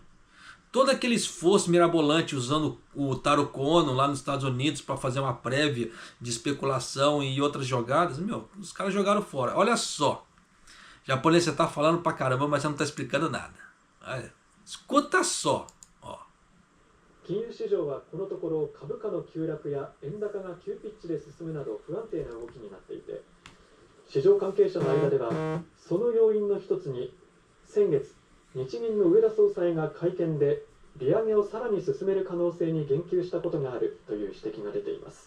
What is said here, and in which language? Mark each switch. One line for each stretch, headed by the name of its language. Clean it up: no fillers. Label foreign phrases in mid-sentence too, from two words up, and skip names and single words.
Portuguese: Todo aquele esforço mirabolante usando o Taro Kono lá nos Estados Unidos para fazer uma prévia de especulação e outras jogadas, os caras jogaram fora. Olha só, japonês, você tá falando pra caramba, mas você não tá explicando nada. Olha, escuta só, ó.
Japanese: 金融市場はこのところ株価の急落や円高が急ピッチで進むなど不安定な動きになっていて、市場関係者の間ではその要因の一つに先月日銀の植田総裁が会見で利上げをさらに進める可能性に言及したことがあるという指摘が出ています。